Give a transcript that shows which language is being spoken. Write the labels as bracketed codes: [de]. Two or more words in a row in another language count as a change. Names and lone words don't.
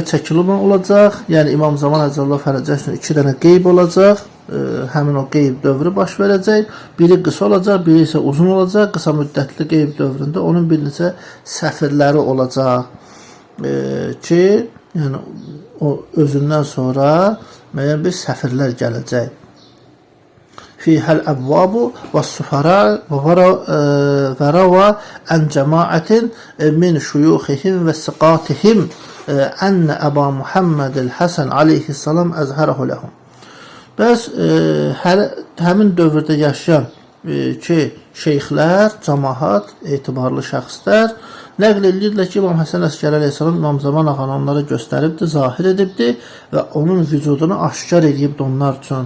[az] çəkilmə olacaq, yəni İmam Zaman [ar] عجل الله فرجه [az] üçün 2 dənə qeyb olacaq, həmin o qeyb dövrü baş verəcək, biri qısa olacaq, biri isə uzun olacaq, qısa müddətli qeyb dövründə onun bir neçə səfirləri olacaq ki, yəni o özündən sonra müəyyən bir səfirlər gələcək. [ar] فيها الأبواب والسفراء وروى عن جماعة من شيوخهم وثقاتهم أن أبا محمد الحسن عليه السلام أظهره لهم. [az] Bəs həmin dövrdə yaşayan ki, şeyxlər, cəmaat, etibarlı şəxslər nəql edirlər ki, İmam Həsən Əskəri əleyhissalam İmam Zaman ağanı onlara göstəribdi, zahir edibdi və onun vücudunu aşkar edibdi onlar üçün.